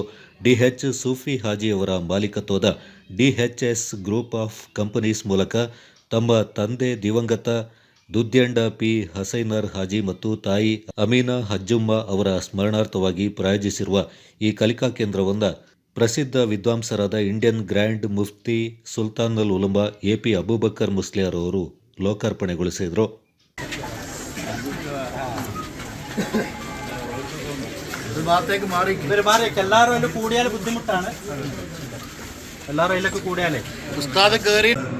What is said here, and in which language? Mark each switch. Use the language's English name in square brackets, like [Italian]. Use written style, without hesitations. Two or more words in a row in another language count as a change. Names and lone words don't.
[Kannada] ಡಿಎಚ್ ಸೂಫಿ ಹಾಜಿ ಅವರ ಮಾಲೀಕತ್ವದ ಡಿಎಚ್ಎಸ್ ಗ್ರೂಪ್ ಆಫ್ ಕಂಪನೀಸ್ ಮೂಲಕ ತಮ್ಮ ತಂದೆ ದಿವಂಗತ ದುದ್ಯಂಡ ಪಿ ಹಸೈನರ್ ಹಾಜಿ ಮತ್ತು ತಾಯಿ ಅಮೀನಾ ಹಜ್ಜುಮ್ಮ ಅವರ ಸ್ಮರಣಾರ್ಥವಾಗಿ ಪ್ರಾಯೋಜಿಸಿರುವ ಈ ಕಲಿಕಾ ಕೇಂದ್ರವನ್ನು ಪ್ರಸಿದ್ಧ ವಿದ್ವಾಂಸರಾದ ಇಂಡಿಯನ್ ಗ್ರ್ಯಾಂಡ್ ಮುಫ್ತಿ ಸುಲ್ತಾನುಲ್ ಉಲಮಾ ಎಪಿ ಅಬೂಬಕರ್ ಮುಸ್ಲಿಯಾರ್ ಅವರು ಲೋಕಾರ್ಪಣೆಗೊಳಿಸಿದರು. [Malayalam] എല്ലാവരും അതിൽ കൂടിയാൽ ബുദ്ധിമുട്ടാണ്. എല്ലാവരും അതിലൊക്കെ കൂടിയാലേ ഉസ്താദ് കയറി